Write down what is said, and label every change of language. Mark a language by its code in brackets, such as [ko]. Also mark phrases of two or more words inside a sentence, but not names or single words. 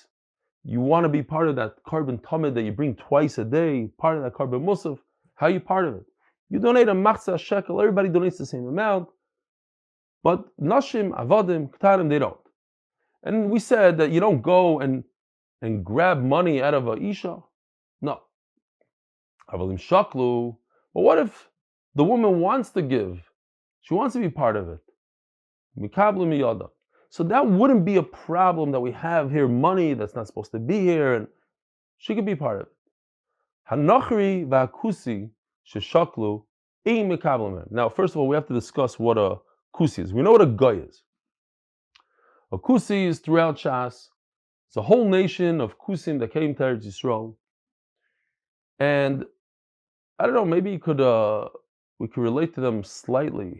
[en] You want to be part of that [he] קרבן תמיד [en] that you bring twice a day, part of that [he] קרבן מוסף. [en] How are you part of it? You donate a machzis shekel. Everybody donates the same amount, but [he] נשים, עבדים, קטנים, [en] they don't. And we said that you don't go and grab money out of a isha. [he] No. אבל אם שקלו. [en] But what if the woman wants to give? She wants to be part of it. [he] מקבלין מידה. [en] So that wouldn't be a problem that we have here money that's not supposed to be here, and she could be part of it. [he] הנכרי והכותי ששקלו אין מקבלין. [en] Now, first of all, we have to discuss what a kusi is. We know what a guy is. A kusi is throughout Shas. It's a whole nation of kusim that came to Eretz Yisrael. And I don't know, maybe we could relate to them slightly.